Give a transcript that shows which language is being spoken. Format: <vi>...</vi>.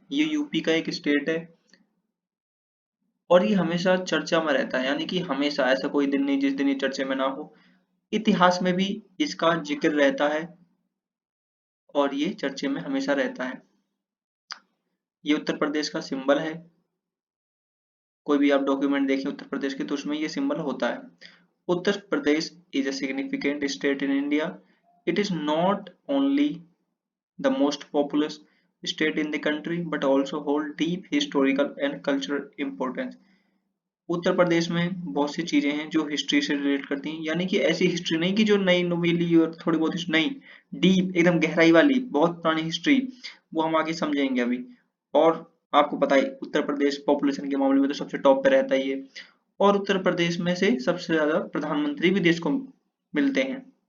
<hi>ये यूपी का एक स्टेट है और ये हमेशा चर्चा में रहता है, यानी कि हमेशा ऐसा कोई दिन नहीं जिस दिन ये चर्चे में ना हो। इतिहास में भी इसका जिक्र रहता है और ये चर्चे में हमेशा रहता है। ये उत्तर प्रदेश का सिंबल है। कोई भी आप डॉक्यूमेंट देखें उत्तर प्रदेश के तो उसमें ये सिंबल होता है।</hi> <en>Uttar Pradesh is a significant state in India. It is not only the most populous state in the country but also hold deep historical and cultural importance.</en> <hi>Uttar Pradesh में बहुत सी चीजें हैं जो हिस्ट्री से रिलेट करती हैं, यानी कि ऐसी हिस्ट्री नहीं कि जो नई नवेली और थोड़ी बहुत हिस्ट्री नहीं, डीप एकदम गहराई वाली बहुत पुरानी हिस्ट्री, वो हम आगे समझेंगे अभी। और आपको पता है उत्तर प्रदेश पॉपुलेशन के मामले में तो सबसे टॉप पे रहता ही है और उत्तर प्रदेश में से सबसे ज्यादा प्रधानमंत्री भी देश को मिलते हैं।</hi>